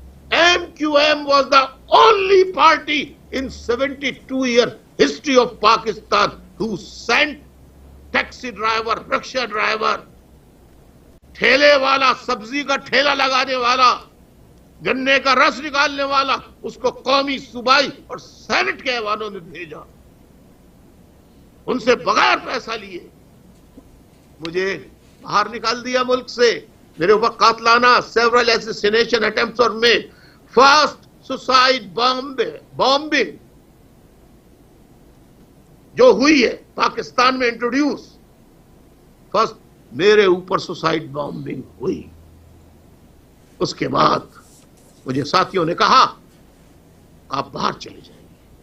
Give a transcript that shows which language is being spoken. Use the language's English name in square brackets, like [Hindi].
[English] MQM was the only party in 72-year history of Pakistan who sent taxi driver, rickshaw driver, [Urdu] ٹھیلے والا، سبزی کا ٹھیلا لگانے والا، گنے کا رس نکالنے والا، اس کو قومی صوبائی اور سینٹ کے ایوانوں نے بھیجا، ان سے بغیر پیسہ لیے مجھے باہر نکال دیا ملک سے. میرے اوپر قاتلانہ [English] several assassination attempts were made. First suicide bombing [Urdu] جو ہوئی ہے پاکستان میں انٹروڈیوس، فرسٹ میرے اوپر سوسائڈ بامبنگ ہوئی. اس کے بعد مجھے ساتھیوں نے کہا آپ باہر چلے جائیں گے.